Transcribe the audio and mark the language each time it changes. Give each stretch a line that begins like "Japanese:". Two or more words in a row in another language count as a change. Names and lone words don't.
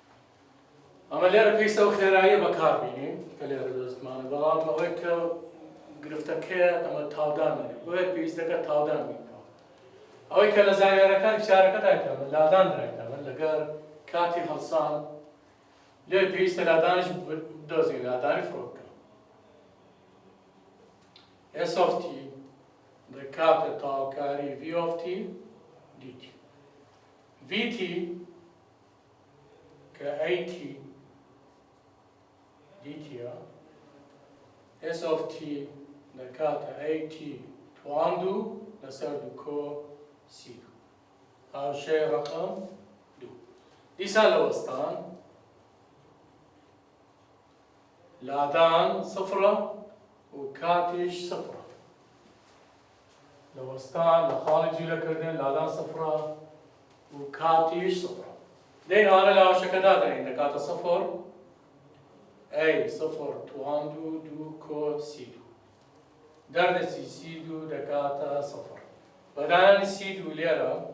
Central Kurdish: ئەمە لێرە پێویستە ئەو خێراییە بەکاربینین کە لێرە دەستمانە بەڵام ئەوەی کە گرفتەکەیە ئەمە تاودان بێت بۆیە پێویستەکە تاودان بینەوە ئەوەی کە لە زانیاریەکانی پرسیارەکە دایتەوە لادان دایتەوە لەگەر کاتی هەڵسان لێ پێویستە لادانش بدۆزی لادانی فڕۆکە
English: S of t
Central Kurdish: دەکاتە تاوکاری
English: V of t dt VT
Central Kurdish: کە
English: AT dt S of t
Central Kurdish: دەکاتە AT توان دوو لەسەر دوو کۆ سی دوو هاوشەی ڕەقەم دوو دیسان لە وەستان لادان سفرە و کاتیش سفرە لە وەستان لە خاڵی جوولەکردن لادان سفرە و کاتیش سفرە دەین ئەوانە لە هاوشەکەدا دەنین دەکاتە سفر ئەی سفر توان دوو دوو کۆ سی دوو دەردەچی سی دوو دەکاتە سفر بەدانانی سی دوو لێرە